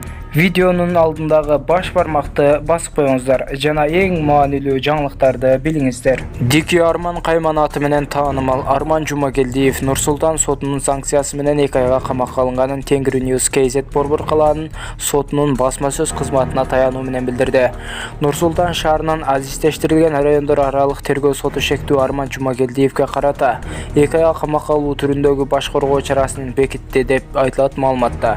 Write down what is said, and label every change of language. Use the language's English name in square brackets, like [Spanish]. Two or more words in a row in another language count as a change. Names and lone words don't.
[Kyrgyz] Videonun aldındагы baş barmakты basıp koyuңуздар жана эң маанилүү жаңылыктарды билиңиздер. Дики Арман Кайман аты менен таанымал Арман Жумагелдиев Нур-Султан сотунун санкциясы менен 2 айга камакка алынганын Тенгри News KZ Борбор калаанын сотунун басма сөз кызматына таянуу менен билдирди. Нур-Султан шаарынын азиздештирилген райондор аралык тергөө соту шектүү Арман Жумагелдиевке карата 2 айга камакка алуу түрүндөгү баш коргоо чарасын бекитти деп айтылат маалыматта.